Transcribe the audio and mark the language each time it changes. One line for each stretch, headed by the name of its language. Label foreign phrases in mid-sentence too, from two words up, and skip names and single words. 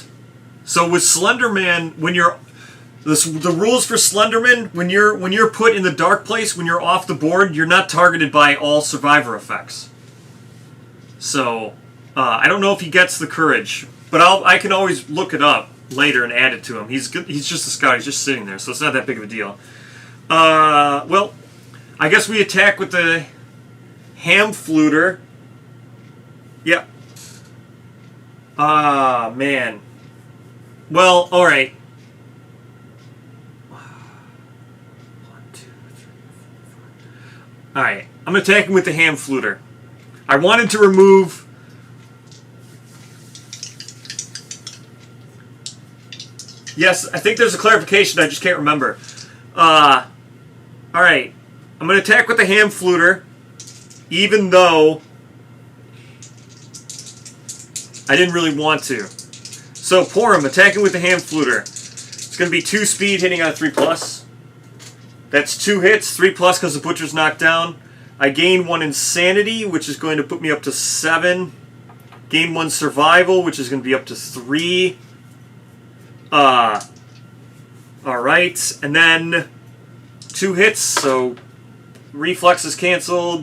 English: So with Slenderman, when you're... The rules for Slenderman, when you're put in the dark place, when you're off the board, you're not targeted by all survivor effects. So, I don't know if he gets the courage, but I can always look it up later and add it to him. He's just a scout. He's just sitting there, so it's not that big of a deal. Well, I guess we attack with the ham fluter. Yep. Man. Well, all right. 1, 2, 3, 4, 5. All right. I'm attacking with the ham fluter. I wanted to remove... Yes, I think there's a clarification. I just can't remember. Alright. I'm going to attack with the ham fluter, even though I didn't really want to. So, Porum, attacking with the ham fluter. It's going to be 2 speed, hitting on a 3+. That's 2 hits, 3+ because the butcher's knocked down. I gain 1 insanity, which is going to put me up to 7. Gain 1 survival, which is going to be up to 3. Alright, and then 2 hits, so reflex is canceled.